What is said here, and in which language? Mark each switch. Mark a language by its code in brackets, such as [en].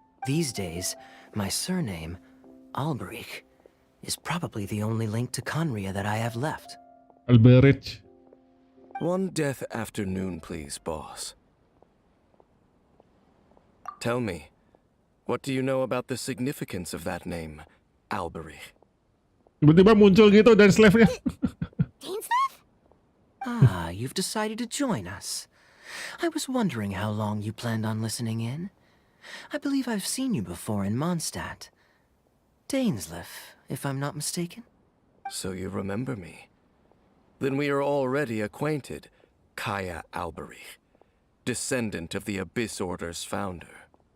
[en] These days, my surname, Alberich, is probably the only link to Conria that I have left. Alberich. One death afternoon, please, boss. Tell me, what do you know about the significance of that name, Alberich? [id] Tiba-tiba muncul gitu dan slave-nya. [en] Dainsleif? Ah, you've decided to join us. I was wondering how long you planned on listening in. I believe I've seen you before in Mondstadt. Dainsleif, if I'm not mistaken. So you remember me. Then we are already acquainted, Kaya Alberich, descendant of the Abyss Order's founder.